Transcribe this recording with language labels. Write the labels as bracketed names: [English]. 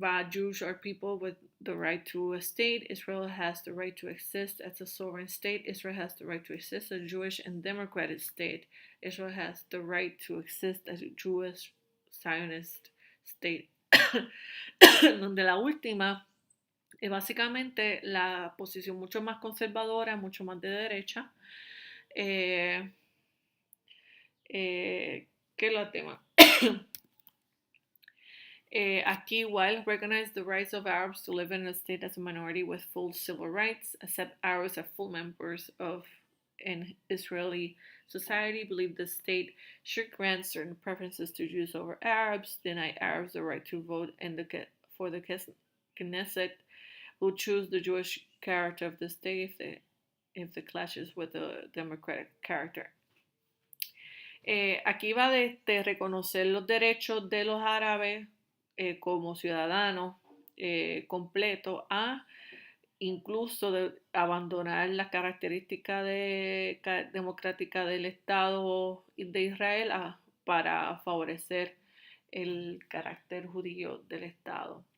[English] Jews are people with the right to a state. Israel has the right to exist as a sovereign state. Israel has the right to exist as a Jewish and democratic state. Israel has the right to exist as a Jewish Zionist state. [Spanish] Donde la última es básicamente la posición mucho más conservadora, mucho más de derecha que los demás. Aquí igual, [English] recognize the rights of Arabs to live in a state as a minority with full civil rights, accept Arabs as full members of an Israeli society, believe the state should grant certain preferences to Jews over Arabs, deny Arabs the right to vote for the Knesset, will choose the Jewish character of the state if the clashes with the democratic character. [Spanish] Aquí va de reconocer los derechos de los árabes como ciudadanos completos a incluso de abandonar la característica democrática del Estado de Israel para favorecer el carácter judío del Estado.